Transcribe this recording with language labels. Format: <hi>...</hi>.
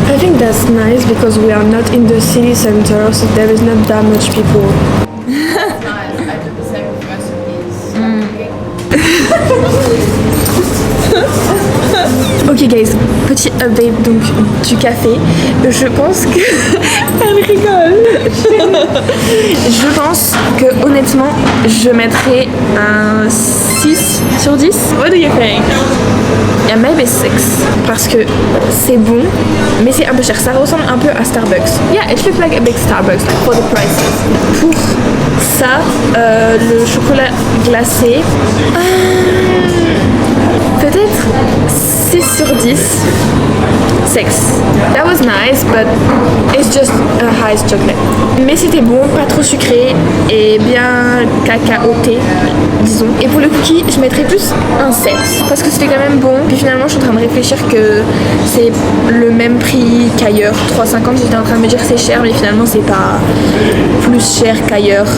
<en>I think that's nice because we are not in the city center, so there is not that much people. That's nice. I did the same with recipes. Ok guys,</en> <fr>petit update donc du café. Je pense que... Elle rigole. Je pense que honnêtement, je mettrais un 6 sur 10.</fr> <en>What do you think? Yeah, maybe 6.</en> <fr>Parce que c'est bon, mais c'est un peu cher. Ça ressemble un peu à Starbucks.</fr> <en>Yeah, it looks like a big Starbucks for the prices.</en> <fr>Pour ça, le chocolat glacé, peut-être 6 sur 10.</fr> <en>6. That was nice, but it's just a high chocolate.</en> <fr>Mais c'était bon, pas trop sucré et bien cacaoté, disons. Et pour le cookie, je mettrais plus un 7 parce que c'était quand même bon. Puis finalement, je suis en train de réfléchir que c'est le même prix qu'ailleurs. 3,50, j'étais en train de me dire que c'est cher, mais finalement, c'est pas plus cher qu'ailleurs.</fr>